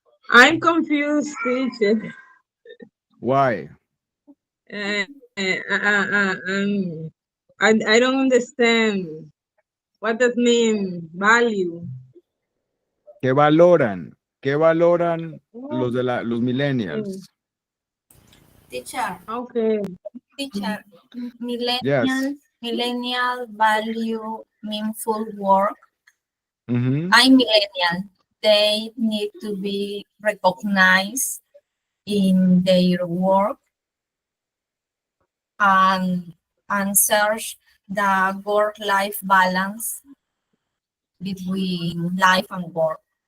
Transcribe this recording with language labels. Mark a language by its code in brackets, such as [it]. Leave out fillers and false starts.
[en] I'm confused, teacher. Why? Uh, I don't understand. What does mean value? [es] ¿Qué valoran? ¿Qué valoran los millennials? [en] Teacher, Okay. teacher, Yes. millennial value meaningful work. Mhm. I'm millennial. They need to be recognized in their work and search the work-life balance between life and work.